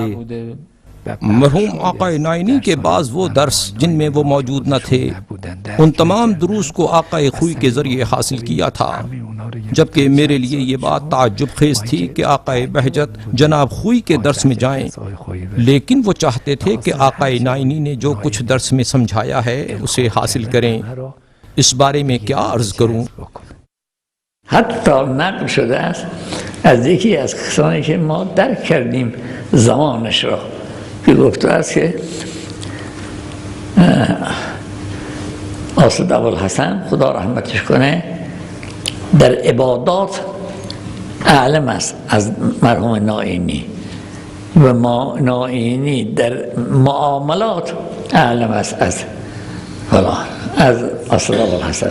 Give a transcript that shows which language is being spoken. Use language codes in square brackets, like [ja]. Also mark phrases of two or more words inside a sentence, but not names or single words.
[ur] مرحوم آقا نائنی کے بعض وہ درس جن میں وہ موجود نہ تھے، ان تمام دروس کو آقا خوئی کے ذریعے حاصل کیا تھا، جبکہ میرے لیے یہ بات تعجب خیز تھی کہ آقا بہجت جناب خوئی کے درس میں جائیں، لیکن وہ چاہتے تھے کہ آقا نائنی نے جو کچھ درس میں سمجھایا ہے اسے حاصل کریں۔ اس بارے میں کیا عرض کروں؟ [fa] حتی نقل شده است از یکی از کسانی که ما درک کردیم زمانش را، که گفته است که آصد ابوالحسن خدا رحمتش کنه در عبادات اعلم است از مرحوم نائینی و نائینی در معاملات اعلم است از از آصد ابوالحسن.